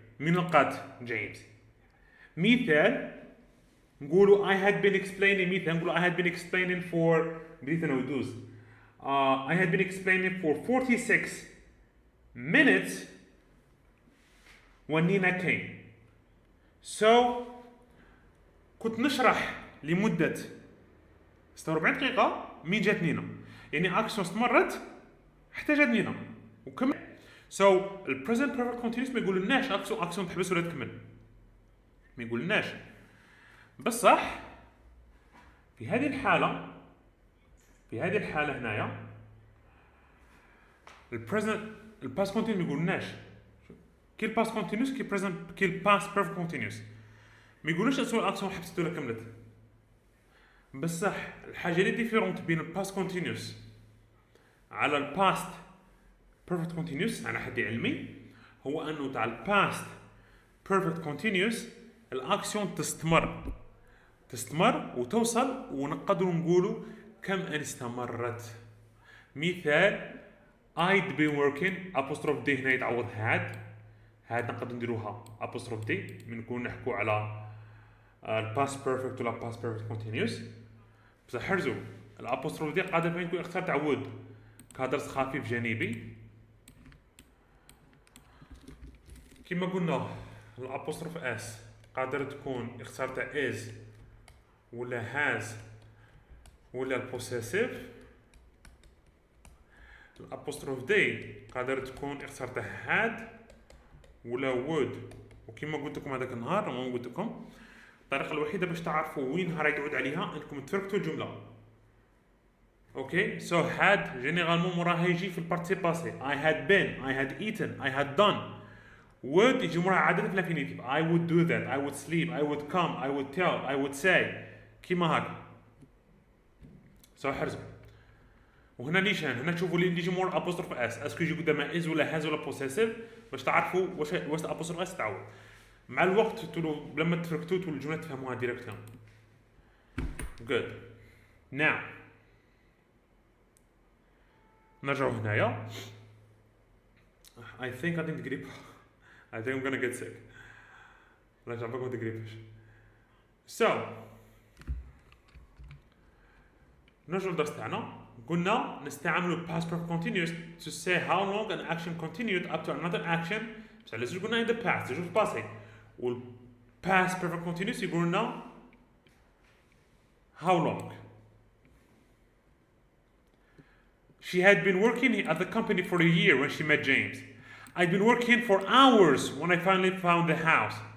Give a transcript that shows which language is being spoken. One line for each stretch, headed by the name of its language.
Arabic: من لقات جيمس.
English: مثال نقولوا I had been explaining. مثال نقولوا I had been explaining for
Arabic: بديت أنا ودوز.
English: I had been explaining for 46 minutes when Nina came.
Arabic: So كنت نشرح لمدة 46 دقيقة من جات نينا. يعني أكسيون استمرت حتى جات نينا وكمل. So ال present perfect continuous ما يقولناش أكسيون تحبس ولا تكمل. ما يقولناش. بصح في هذه الحالة هنايا ال past continuous ما يقولناش. كي ال past continuous كي ال past perfect continuous ما يقولوش اسمو الاكسيون حبست ولا كملت. بصح الحاجه اللي ديفيرونت بين ال past continuous على ال past perfect continuous على حد علمي هو انه تاع ال past perfect continuous الاكسيون تستمر وتوصل ونقدروا نقولوا كم ان استمرت. مثال
English: I'd been working
Arabic: apostrophe d هنا يتعوض had نقدر نديروها apostrophe d من نكون نحكوا على ال past perfect ولا past perfect continuous. بصح حرزوا الابوستروف دي قادر يكون اختصار تعود كدرس خفيف جانبي كما قلنا. الابوستروف اس قادر تكون اختصار تاع is ولا has ولا البوسيسيف. الابوستروف دي قادر تكون اختصار تاع had ولا would. وكما قلت لكم هذاك النهار ما قلت لكم الطريقه الوحيده باش تعرفوا وين راح يعود عليها انكم تفركتوا الجمله. اوكي سو had جينيرالمون موراها يجي في البارتي باسي.
English: I had been, I had eaten, I had done.
Arabic: would يجي موراها عاده في الانفينيتيف.
English: I would do that, I would sleep, I would come, I would tell, I would say.
Arabic: كيما هكا. سو حرزوا. وهنا نيشان هنا تشوفوا اللي يجي مور ابوستروف اس اسكو يجي قدامها از ولا هاز ولا بوسيسيف باش تعرفوا واش الابوستروف اس تعود. مع الوقت لما تفركتوا تولوا الجمله تفهموها ديريكتوم. good. now نرجعوا هنايا.
English: I think
Arabic: غادي نقريب.
English: I think I'm gonna get sick.
Arabic: نرجع بكم تقريبش. so نرجعوا للدرس تاعنا. قلنا نستعملوا
English: past perfect continuous to say how long an action continued up to another action.
Arabic: بصح لازم قلنا
English: in the past
Arabic: يجوا في الباسي. وال past perfect continuous يقولوا لنا how long.
English: She had been working at the company for a year when she met James. I'd been working for hours when I finally found the house.